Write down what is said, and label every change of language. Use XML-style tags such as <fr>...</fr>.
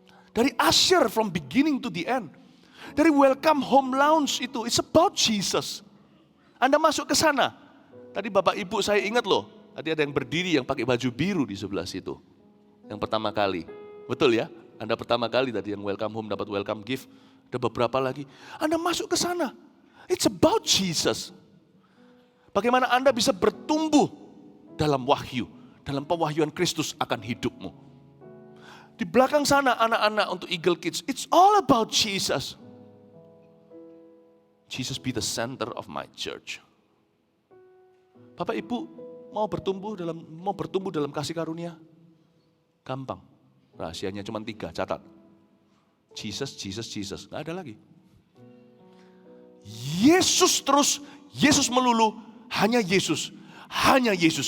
<en>Dari Usher from beginning to the end. Dari Welcome Home Lounge itu, it's about Jesus.</en> <id>Anda masuk ke sana. Tadi Bapak Ibu saya ingat loh, tadi ada yang berdiri yang pakai baju biru di sebelah situ. Yang pertama kali. Betul ya? Anda pertama kali tadi yang welcome home dapat welcome gift. Ada beberapa lagi. Anda masuk ke sana.</id> <en>It's about Jesus.</en> <id>Bagaimana Anda bisa bertumbuh dalam wahyu, dalam pewahyuan Kristus akan hidupmu. Di belakang sana anak-anak untuk Eagle Kids,</id> <en>it's all about Jesus. Jesus be the center of my church.</en> <id>Bapak Ibu mau bertumbuh dalam kasih karunia? Gampang. Rahasianya cuma 3, catat. Jesus, Jesus, Jesus. Nggak ada lagi. Yesus terus, Yesus melulu. Hanya Yesus, hanya Yesus.</id>